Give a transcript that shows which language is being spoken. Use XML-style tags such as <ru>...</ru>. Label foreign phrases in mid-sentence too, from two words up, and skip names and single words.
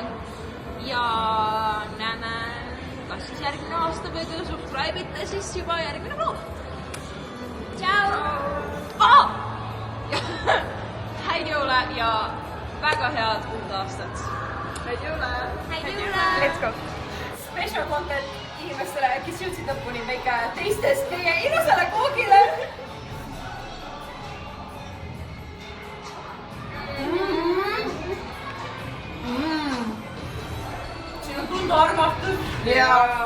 <et>Ja näeme, kas siis järgmine aasta või kui subscribe ite, siis juba järgmine vlog. ja väga head uut aastat. Häid jõule! Häid jõule!</et> <en>Let's go! Special content</en> <et>inimestele, kes jõudsid lõpuni väike teistest meie ilusale koogile. Siin on tunda armastust. Ja</et>